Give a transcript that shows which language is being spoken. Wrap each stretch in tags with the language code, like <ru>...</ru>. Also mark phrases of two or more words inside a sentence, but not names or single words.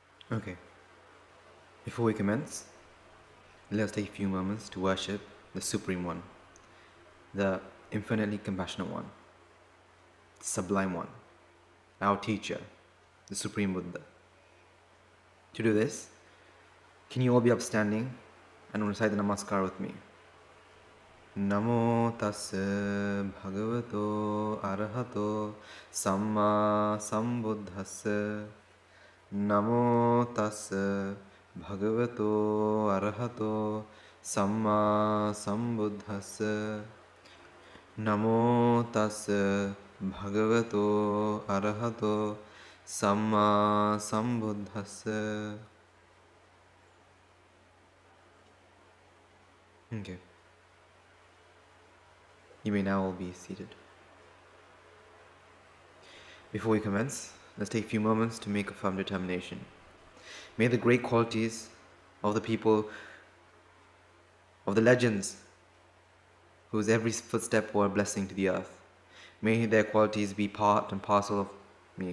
<en>Okay, before we commence, let us take a few moments to worship the Supreme One, the infinitely compassionate One, the Sublime One, our teacher, the Supreme Buddha. To do this, can you all be upstanding and recite the Namaskar with me?</en> <pi>Namo tassa bhagavato arahato samma sambuddhassa. Namo tassa bhagavato arahato samma sambuddhassa. Namo tassa bhagavato arahato samma sambuddhassa.</pi> <en>Okay. You may now all be seated. Before we commence, let's take a few moments to make a firm determination. May the great qualities of the people, of the legends, whose every footstep were a blessing to the earth, may their qualities be part and parcel of me.</en>